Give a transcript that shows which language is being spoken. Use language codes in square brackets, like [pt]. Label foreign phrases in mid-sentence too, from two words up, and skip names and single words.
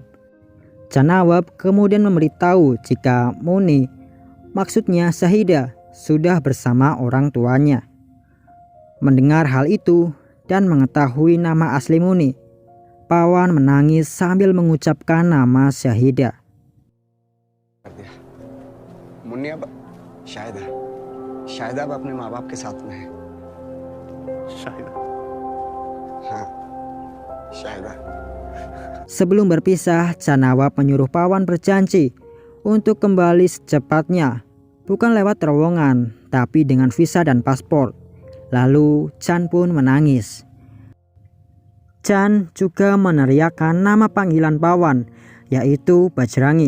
[id] Chan Nawab kemudian memberitahu jika Muni, maksudnya Syahidah, sudah bersama orang tuanya. Mendengar hal itu dan mengetahui nama asli Muni, Pawan menangis sambil mengucapkan nama Syahidah. [hi] मुन्नी अब शायद अब अपने माँ बाप के साथ में है। शायद हाँ शायद। [id] Sebelum berpisah, Chan Nawab menyuruh Pawan berjanji untuk kembali secepatnya, bukan lewat terowongan, tapi dengan visa dan paspor. Lalu Chan pun menangis. Chan juga meneriakkan nama panggilan Pawan, yaitu Bajrangi.